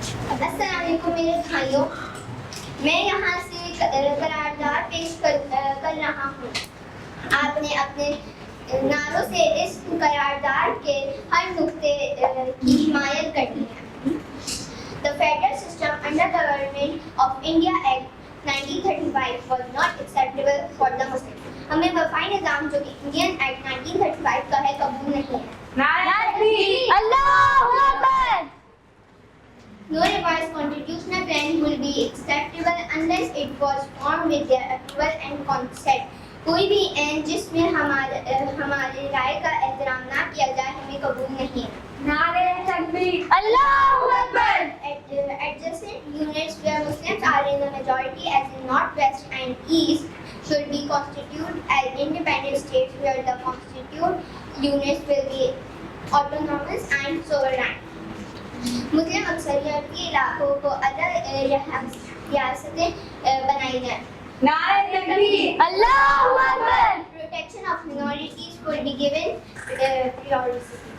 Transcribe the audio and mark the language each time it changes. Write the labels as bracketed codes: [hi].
[ur] السلام علیکم میرے بھائیوں، میں یہاں سے قرارداد پیش کر رہا ہوں. آپ نے اپنے نعروں سے اس قرارداد کے ہر نقطے کی حمایت کرنی ہے. [en] The federal system under Government of India Act 1935 was not acceptable for the Muslims. [ur] ہمیں وفائی نظام جو کہ انڈین ایکٹ 1935 کا ہے قبول نہیں ہے. نعرہ تکبیر! اللہ اکبر! [en] No revised constitutional plan will be acceptable unless it was formed with their approval and consent. [ur] کوئی بھی عین جس میں ہمارے رائے کا احترام نہ کیا جائے ہمیں قبول نہیں ہے. نعرہ تکبیر! اللہ اکبر! [en] Adjacent units where Muslims are in the majority as in North West and East should be constituted as independent states where the constituted units will be autonomous and sovereign. [ur] مسلم اکثریت کے علاقوں کو الگ ریاستیں بنائی جائیں. نعرہ تکبیر! اللہ اکبر! [en] Protection of minorities will be given priority.